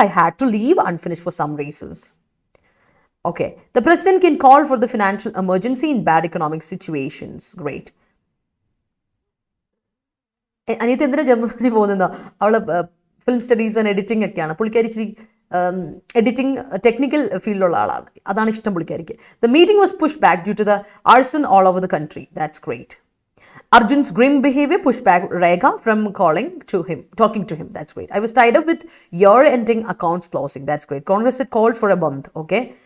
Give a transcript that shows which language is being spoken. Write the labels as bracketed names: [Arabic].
[English] I had to leave unfinished for some reasons. Okay. The president can call for the financial emergency in bad economic situations. Great. [Malayalam] അനിയത്തി എന്തിനാ Germany പോകുന്നതോ? അവള് film studies and editing ഒക്കെയാണ്. പുള്ളിക്കാരി ഇച്ചിരി editing technical ഫീൽഡിലുള്ള ആളാണ്. അതാണ് ഇഷ്ടം പുള്ളിക്കാരിക്ക്. [English] The meeting was pushed back due to the arson all over the country. That's great. Arjun's grim behavior pushed back Rekha from talking to him. That's great. I was tied up with year-ending accounts closing. That's great. Congress had called for a month. Okay.